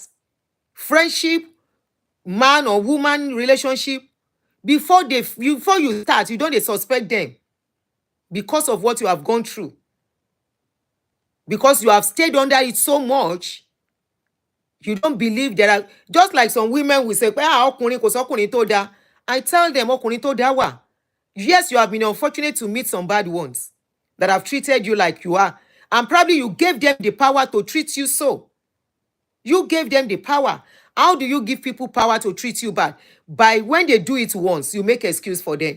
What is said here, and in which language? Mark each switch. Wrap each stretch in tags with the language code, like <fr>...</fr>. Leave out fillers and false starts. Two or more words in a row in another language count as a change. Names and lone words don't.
<en>Friendship, man or woman relationship, before you start, you don't suspect them because of what you have gone through. Because you have stayed under it so much, you don't believe there are, just like some women will say,</en> <yo>ọkùnrin kò sọ́kùnrin tó dáa.</yo> <en>I tell them,</en> <yo>ọkùnrin tó dáa wà.</yo> <en>Yes, you have been unfortunate to meet some bad ones that have treated you like you are. And probably you gave them the power to treat you so. You gave them the power. How do you give people power to treat you bad? By when they do it once, you make excuse for them.</en>